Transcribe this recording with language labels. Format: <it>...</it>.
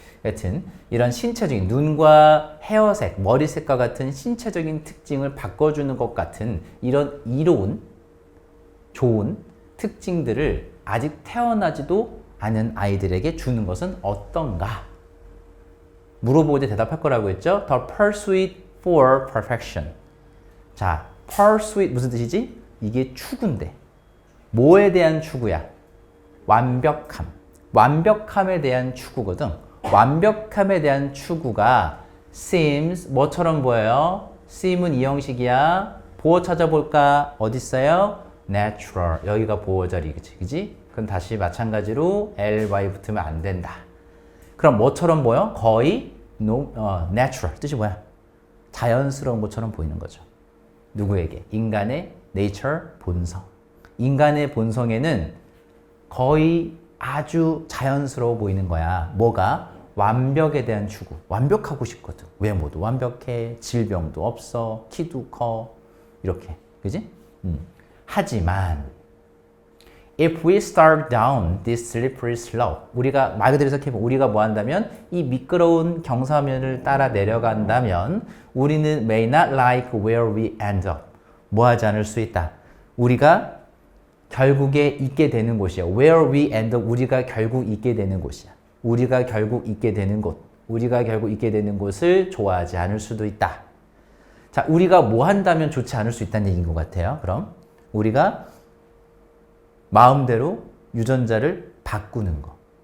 <ko>여튼 이런 신체적인 눈과 헤어색, 머리색과 같은 신체적인 특징을 바꿔주는 것 같은 이런 이로운, 좋은 특징들을 아직 태어나지도 않은 아이들에게 주는 것은 어떤가? 물어보고 이제 대답할 거라고 했죠?</ko> <en>The pursuit for perfection.</en> <ko>자, pursuit 무슨 뜻이지? 이게 추구인데. 뭐에 대한 추구야? 완벽함. 완벽함에 대한 추구거든. 완벽함에 대한 추구가 seems 뭐처럼 보여요? seem은 이 형식이야. 보호 찾아볼까? 어디 있어요? natural. 여기가 보호 자리, 그치? 그럼 다시 마찬가지로 ly 붙으면 안 된다. 그럼 뭐처럼 보여? 거의 natural. 뜻이 뭐야? 자연스러운 것처럼 보이는 거죠. 누구에게? 인간의 nature, 본성. 인간의 본성에는 거의 아주 자연스러워 보이는 거야. 뭐가? 완벽에 대한 추구. 완벽하고 싶거든. 외모도 완벽해. 질병도 없어. 키도 커. 이렇게. 그지? 하지만</ko> <en>If we start down this slippery slope,</en> <ko>우리가 말 그대로 생각해보면 우리가 뭐 한다면 이 미끄러운 경사면을 따라 내려간다면</ko> <en>우리는 may not like where we end up.</en> <ko>뭐 하지 않을 수 있다. 우리가 결국에 있게 되는 곳이야.</ko> <en>Where we end up,</en> <ko>우리가 결국 있게 되는 곳이야. 우리가 결국 있게 되는 곳. 우리가 결국 있게 되는 곳을 좋아하지 않을 수도 있다. 자, 우리가 뭐 한다면 좋지 않을 수 있다는 얘기인 것 같아요. 그럼 우리가 마음대로 유전자를 바꾸는 거.</ko>